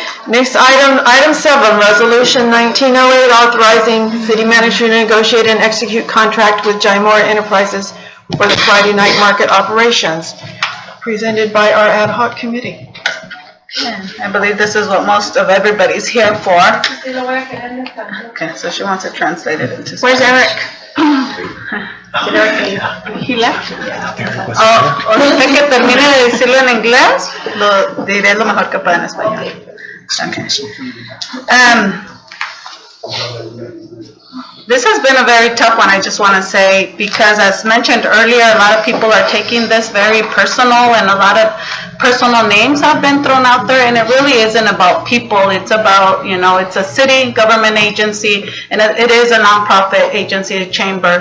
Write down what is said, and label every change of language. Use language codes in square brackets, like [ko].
[en] Next item, item 7, resolution 1908, authorizing city manager to negotiate and execute contract with Jymora Enterprises for the Friday night market operations, presented by our ad hoc committee. I believe this is what most of everybody's here for. Okay, so she wants to translate it into Spanish. Where's Eric? He left. [es] O usted que termine de decirlo en inglés, lo diré lo mejor que pueda en español. [en] Okay. This has been a very tough one, I just want to say, because as mentioned earlier, a lot of people are taking this very personal, and a lot of personal names have been thrown out there, and it really isn't about people. It's about, it's a city government agency, and it is a nonprofit agency, a chamber.